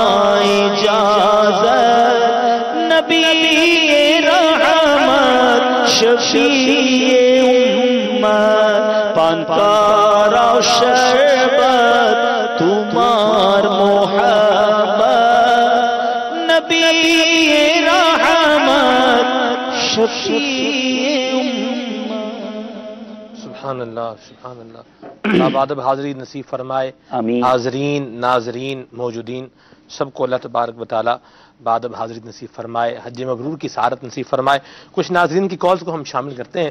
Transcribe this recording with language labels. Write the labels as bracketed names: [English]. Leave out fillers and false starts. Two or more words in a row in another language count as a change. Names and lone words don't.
[Bangla] ইজাজত নবী রহমত শফিয়ে উম্মত পান করাও শরবত তোমার মোহব্বত নবী রহমত শফিয়ে [Arabic] سبحان اللہ سبحان اللہ. [Urdu] آپ ادب حاضری نصیب فرمائے. آمین. حاضرین ناظرین موجودین سب کو اللہ تبارک و تعالی بادب حاضری نصیب فرمائے, حج مبرور کی سعادت نصیب فرمائے. کچھ ناظرین کی کالز کو ہم شامل کرتے ہیں.